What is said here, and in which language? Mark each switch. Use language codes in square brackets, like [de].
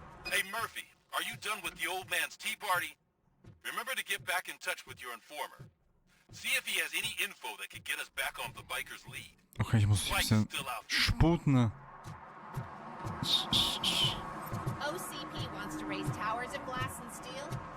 [en] Hey Murphy, are you done with the old man's tea party? Remember to get back in touch with your informer. See if he has any info that could get us back on the biker's lead. [de] Okay, ich muss ein bisschen sputen. Ne? [en] OCP wants to raise towers of glass and steel?